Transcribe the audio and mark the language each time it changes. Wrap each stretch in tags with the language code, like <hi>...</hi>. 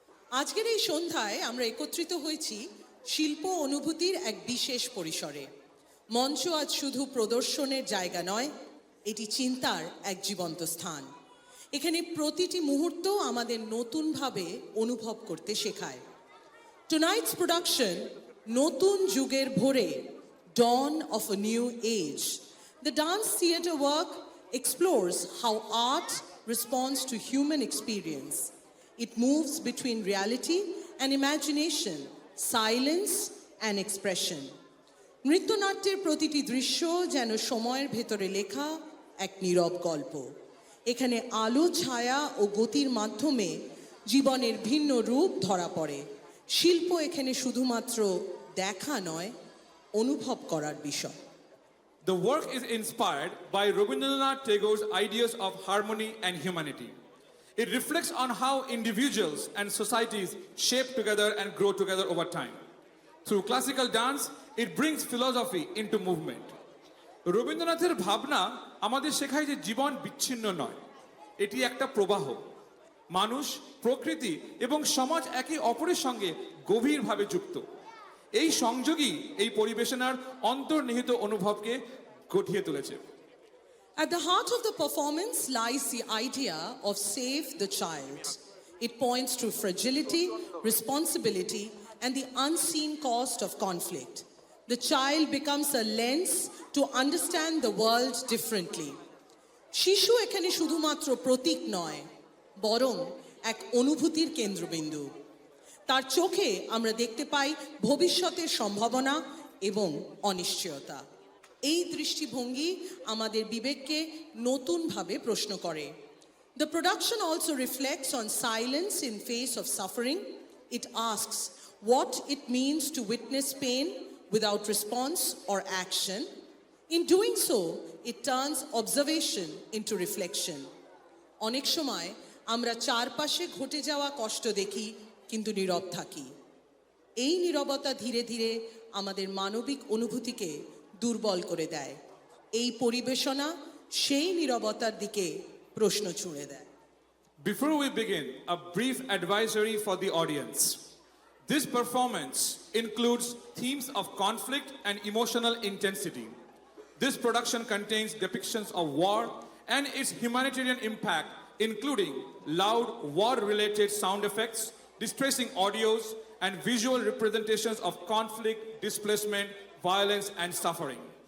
<bn>আজকের এই সন্ধ্যায় আমরা একত্রিত হয়েছি শিল্প অনুভূতির এক বিশেষ পরিসরে। মঞ্চ আজ শুধু প্রদর্শনের জায়গা নয়, এটি চিন্তার এক জীবন্ত স্থান। এখানে প্রতিটি মুহূর্ত আমাদের নতুনভাবে অনুভব করতে শেখায়।</bn> <en>Tonight's production, নতুন যুগের ভোরে, Dawn of a New Age. The dance theatre work explores how art responds to human experience. It moves between reality and imagination, silence and expression.</en> <bn>নৃত্যনাট্যের প্রতিটি দৃশ্য যেন সময়ের ভেতরে লেখা এক নীরব গল্প। এখানে আলো, ছায়া ও গতির মাধ্যমে জীবনের ভিন্ন রূপ ধরা পড়ে। শিল্প এখানে শুধুমাত্র দেখা নয়, অনুভব করার বিষয়।</bn> <en>The work is inspired by Rabindranath Tagore's ideas of harmony and humanity. It reflects on how individuals and societies shape together and grow together over time. Through classical dance, it brings philosophy into movement.</en> <bn>রবীন্দ্রনাথের ভাবনা আমাদের শেখায় যে জীবন বিচ্ছিন্ন নয়, এটি একটা প্রবাহ। মানুষ, প্রকৃতি এবং সমাজ একে অপরের সঙ্গে গভীরভাবে যুক্ত। এই সংযোগই এই পরিবেশনার অন্তর্নিহিত অনুভবকে গঠিয়ে তুলেছে।</bn> <en>At the heart of the performance lies the idea of Save the Child. It points to fragility, responsibility, and the unseen cost of conflict. The child becomes a lens to understand the world differently.</en> <bn>শিশু এখানে শুধুমাত্র প্রতীক নয়, বরং এক অনুভূতির কেন্দ্রবিন্দু। তার চোখে আমরা দেখতে পাই ভবিষ্যতের সম্ভাবনা এবং অনিশ্চয়তা। এই দৃষ্টিভঙ্গি আমাদের বিবেককে নতুনভাবে প্রশ্ন করে।</bn> <en>The production also reflects on silence in face of suffering. It asks what it means to witness pain without response or action. In doing so, it turns observation into reflection.</en> <bn>অনেক সময় আমরা চারপাশে ঘটে যাওয়া কষ্ট দেখি, কিন্তু নীরব থাকি। এই নীরবতা ধীরে ধীরে আমাদের মানবিক অনুভূতিকে দুর্বল করে দেয়। এই পরিবেশনা সেই নীরবতার দিকে প্রশ্ন ছুঁড়ে দেয়।</bn> <en>Before we begin, a brief advisory for the audience. This performance includes themes of conflict and emotional intensity. This production contains depictions of war and its humanitarian impact, including loud war-related sound effects, distressing audios, and visual representations of conflict, displacement, violence, and suffering.</en>